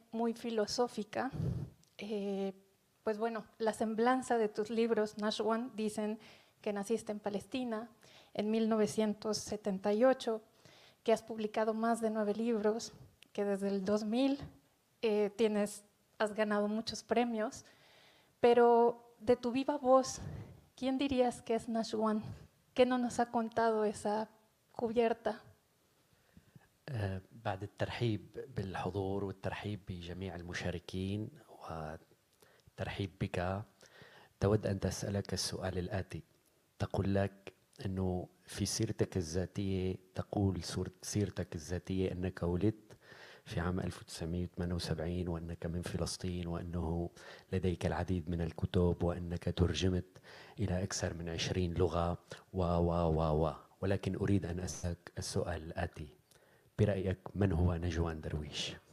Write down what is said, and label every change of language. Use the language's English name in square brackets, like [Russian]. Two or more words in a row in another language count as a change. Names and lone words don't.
[Spanish] muy filosófica, pues bueno, la semblanza de tus libros, Nashwan, dicen que naciste en Palestina en 1978, que has publicado más de 9 libros, que desde el 2000 has ganado muchos premios, pero de tu viva voz, ¿quién dirías que es Nashwan? ¿Qué no nos ha contado esa cubierta? [Arabic] بعد الترحيب بالحضور والترحيب بجميع المشاركين والترحيب بك، تود أن تسألك السؤال الآتي. تقول لك أنه في سيرتك الذاتية، تقول سيرتك الذاتية أنك ولدت في عام 1978 وأنك من فلسطين وأنه لديك العديد من الكتب وأنك ترجمت إلى أكثر من 20 لغة ولكن أريد أن أسألك السؤال الآتي: برأيك من هو نجوان درويش؟